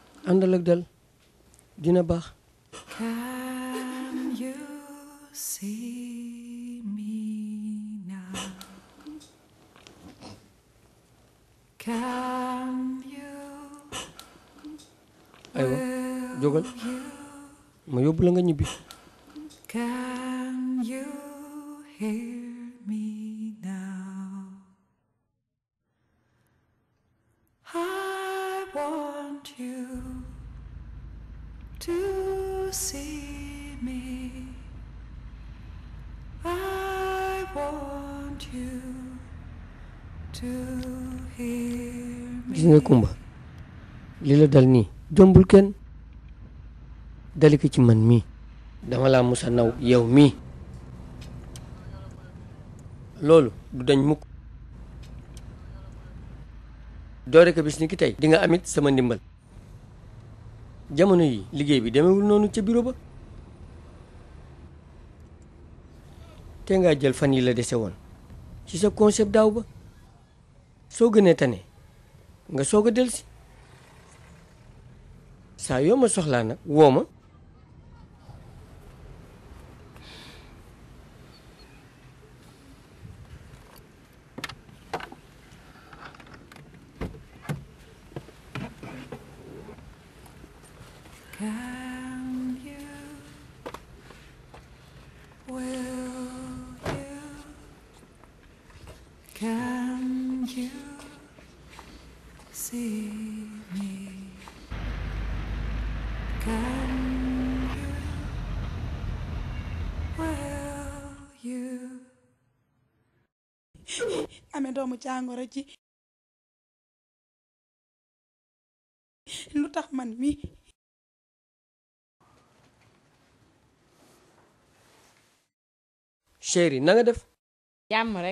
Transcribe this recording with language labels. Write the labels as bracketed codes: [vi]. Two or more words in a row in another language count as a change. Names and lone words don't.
[wo] àndal ak dal dina baax. [en] Can you see me now? Can you? [wo] aywa jógal ma yóbbu la nga ñibbi. [en] Can you hear me now? I want you to see me. I want you to hear me. [wo] gis nga Kumba li la dal nii jombul kenn dali ko ci man mii dama laa musa naw yow mii loolu du dañ mukk doore ko bis ni ki tey di nga amit sama ndimbal jamono yi liggéey bi demewul noonu ca bureau ba te ngaa jël fan yi la dese woon ci sa concept daaw ba soo gënee tane nga soog a delsi saa yoo ma soxlaa nag woo ma [en] Can you, will you, can you see me? Can you, will you? [wo] amee doomu jàngoro ji lu tax man mi chéri na nga def jàmm rek